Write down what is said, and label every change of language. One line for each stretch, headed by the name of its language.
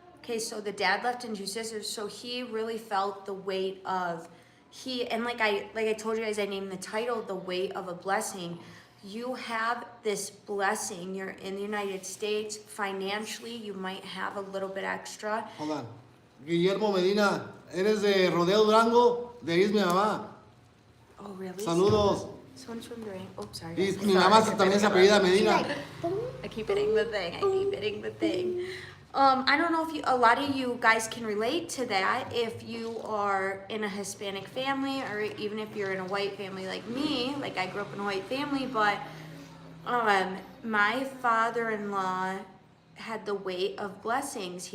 English: Okay, so the dad left and 2 sisters. So he really felt the weight of and like I told you guys, I named the title "The Weight of a Blessing." You have this blessing. You're in the United States. Financially, you might have a little bit extra. Hold on.
Spanish: Guillermo Medina, ¿eres de Rodeo Durango? De ahí es mi mamá.
English: Oh, really?
Spanish: Saludos.
English: Someone's from Durango. Oh, sorry.
Spanish: Y mi mamá también se apellida Medina.
English: I keep hitting the thing. I don't know if a lot of you guys can relate to that if you are in a Hispanic family, or even if you're in a white family like me. Like, I grew up in a white family, but my father-in-law had the weight of blessings.